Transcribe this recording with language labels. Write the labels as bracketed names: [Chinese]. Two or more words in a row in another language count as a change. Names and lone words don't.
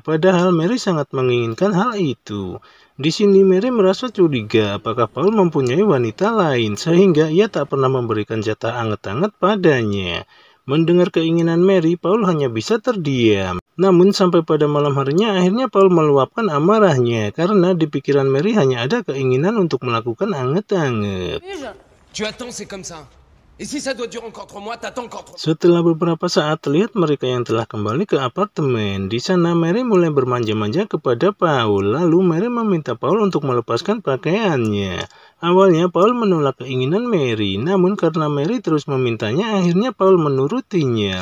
[Indonesian] Padahal Mary sangat menginginkan hal itu. Di sini Mary merasa curiga apakah Paul mempunyai wanita lain sehingga ia tak pernah memberikan jatah anget-anget padanya. Mendengar keinginan Mary, Paul hanya bisa terdiam. Namun sampai pada malam harinya akhirnya Paul meluapkan amarahnya karena di pikiran Mary hanya ada keinginan untuk melakukan anget-anget. [French] Tu attends, c'est comme ça. Et si ça doit durer encore 3 mois, t'attends encore 3 mois. [Indonesian] Setelah beberapa saat terlihat mereka yang telah kembali ke apartemen. Di sana Mary mulai bermanja-manja kepada Paul. Lalu Mary meminta Paul untuk melepaskan pakaiannya. Awalnya Paul menolak keinginan Mary, namun karena Mary terus memintanya, akhirnya Paul menurutinya.